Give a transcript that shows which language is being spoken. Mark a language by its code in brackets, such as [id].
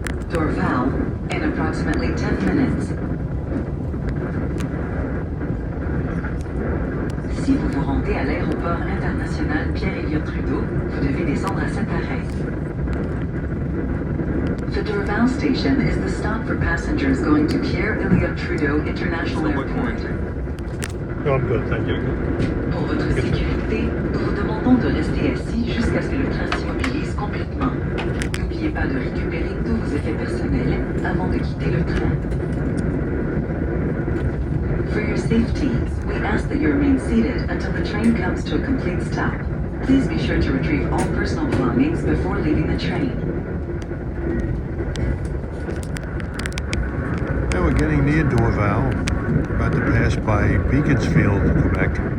[en] Dorval in approximately 10 minutes. [fr] Si vous vous rendez à l'aéroport international Pierre-Elliott-Trudeau, vous devez descendre à cet arrêt. [en] The Dorval station is the stop for passengers going to Pierre-Elliott-Trudeau International Airport. No, I'm good, thank you. [fr] Pour votre sécurité, nous vous demandons de rester assis jusqu'à ce que le train s'immobilise complètement. N'oubliez pas de récupérer tous vos effets personnels avant de quitter le train. [en] For your safety, we ask that you remain seated until the train comes to a complete stop. Please be sure to retrieve all personal belongings before leaving the train. we're getting near Dorval. About to pass by Beaconsfield, Quebec.